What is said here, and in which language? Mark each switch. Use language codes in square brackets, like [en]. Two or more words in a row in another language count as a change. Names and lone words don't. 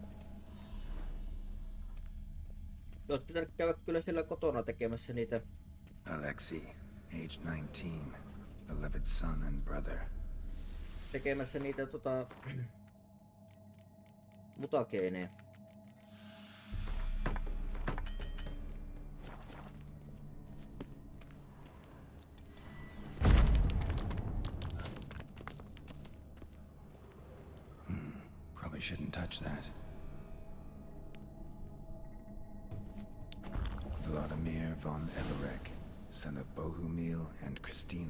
[fi] Olisi pitänyt käydä kyllä siellä kotona tekemässä niitä. [en] Alexei, age 19, beloved son and brother. [fi] Tekemässä niitä mutageeneja. [en] Probably shouldn't touch that. Vladimir von Everek, son of Bohumil and Christina.